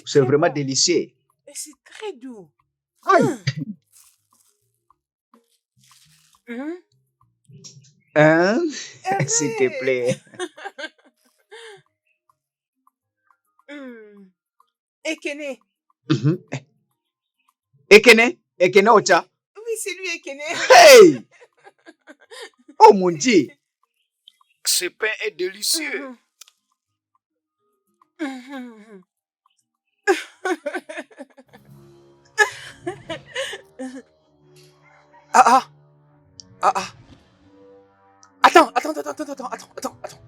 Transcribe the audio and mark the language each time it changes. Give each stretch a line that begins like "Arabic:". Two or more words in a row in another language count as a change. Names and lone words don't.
French: c'est très vraiment bon. délicieux. Et c'est très doux. Aïe. Hum. Hein? Hervé. S'il te plaît. Ekene. Mhm. Ekene Ocha. Oui, c'est lui, Ekene. Hey! Oh mon Dieu! Ce pain est délicieux. Attends.